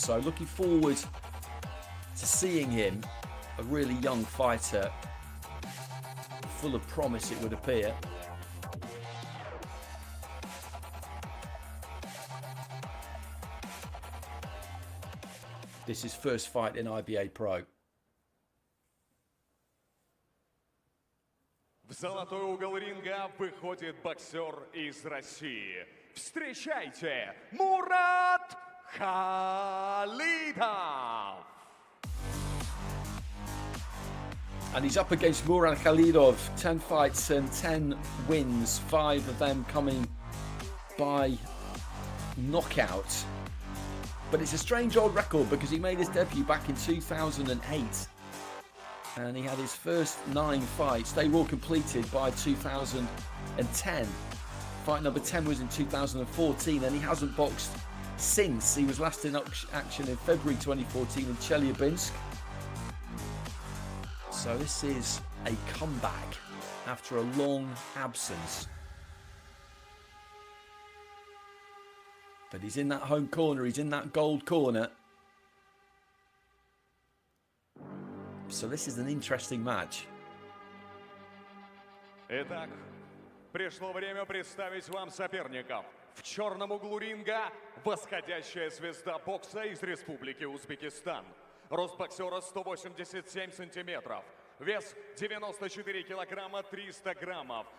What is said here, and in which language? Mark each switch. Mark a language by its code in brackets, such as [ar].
[en] So looking forward to seeing him, a really young fighter, full of promise it would appear. This is first fight in IBA Pro. [ru] В золотой угол ринга выходит боксер из России. Встречайте, Мурат Khalidov! [en] And he's up against Murad Khalidov, 10 fights and 10 wins, 5 of them coming by knockout. But it's a strange old record because he made his debut back in 2008 and he had his first 9 fights. They were all completed by 2010. Fight number 10 was in 2014 and he hasn't boxed since. He was last in action in February 2014 in Chelyabinsk. So this is a comeback after a long absence. But he's in that home corner, he's in that gold corner. So this is an interesting match. [ru] Итак, пришло время представить вам соперников. В черном углу ринга восходящая звезда бокса из Республики Узбекистан. Рост боксера 187 сантиметров. Вес 94 килограмма 300 граммов.